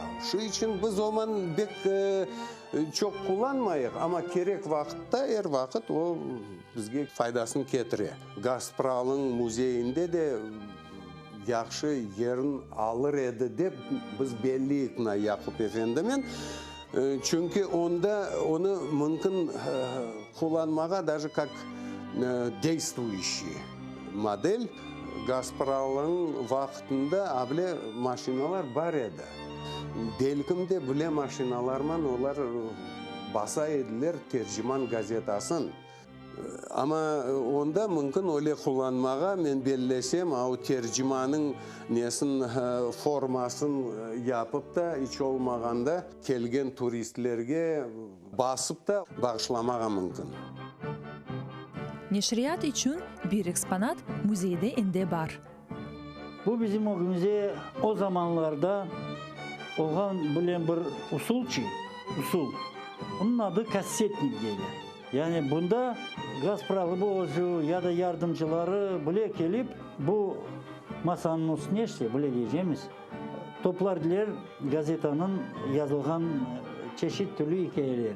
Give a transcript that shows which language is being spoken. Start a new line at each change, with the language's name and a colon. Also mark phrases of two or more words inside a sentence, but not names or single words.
Crimean Tatar: Şu için biz o zaman pek çok kullanmayız ama gerek vakitte her vakit o bizge faydasını getiriyor. Gaspral'ın müzeyinde de yaxşı yerin alır edi dep biz belli etna Yakup Efendi'nin. Çünkü onda onu mümkün kullanmağa
Russian: даже как действующий модель.
Crimean Tatar: Gaspral'ın vaktinde abile maşinalar var edi. Delkimde bile maşinalarman olar basa ediler Tercüman gazetasın. Ama onda mümkün öyle kullanmağa men bellesem o tercümanın nesin formasın yapıp da hiç olmaganda kelgen turistlerge basıp da bağışlamağa mümkün. Neşriyat için bir eksponat müzeyde ende var. Bu bizim o müze o zamanlarda olgan bilen bir usul. Onun adı kassetnik deydi. Yani bunda Gaspralı boğucu ya da yardımcıları bile gelip bu masanın üstüne işte bile diyeceğimiz toplardılar gazetanın yazılgan çeşit türlü hikayeleri.